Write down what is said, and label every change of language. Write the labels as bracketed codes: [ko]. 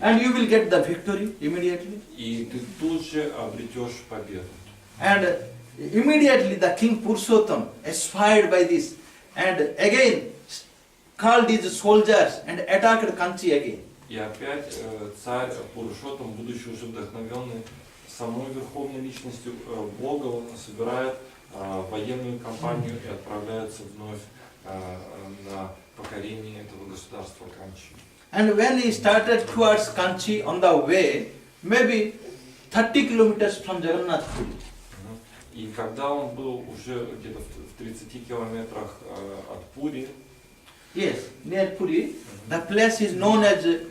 [en] And you will get the victory immediately. [ru] И ты тут же обретешь победу. [en] And immediately the king Purushottam, inspired by this, and again called his soldiers and attacked Kanchi again. [ru] И опять царь Пурушоттам, будучи уже вдохновенный самой верховной личностью Бога, он собирает военную кампанию и отправляется вновь на покорение этого государства Канчи. [en] And when he started towards Kanchi on the way, maybe 30 kilometers from Jagannath Puri. [ru] И когда он был уже где-то в 30 километрах от Пури, [en] Yes, near Puri, the place is known as